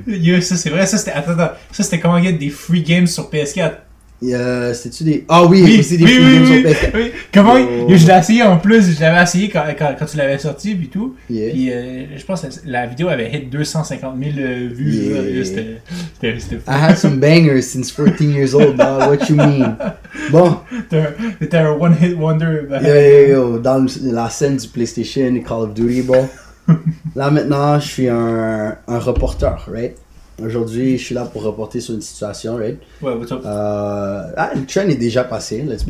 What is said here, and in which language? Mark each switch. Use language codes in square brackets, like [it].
[fr] Yo, ça c'est vrai, ça c'était. Attends, ça c'était comment get des free games sur PS4. C'était-tu des. Ah oui, aussi des free games sur PS4. oui. Comment Yo. yo, je l'ai essayé en plus, je l'avais essayé quand tu l'avais sorti puis tout. [en] Yeah. [fr] Puis je pense que la vidéo avait hit 250 000 vues. [en] Yeah. [fr] Là. C'était fou. [en] I had some bangers since 14 years old, dog. What you mean? [fr] Bon, C'était un one hit wonder. yo, dans la scène du PlayStation et Call of Duty, bon. Là maintenant, je suis un reporter, [en] right? [fr] Aujourd'hui, je suis là pour reporter sur une situation, right? Ouais, [en] what's up? [fr] Le trend est déjà passé, [en] let's be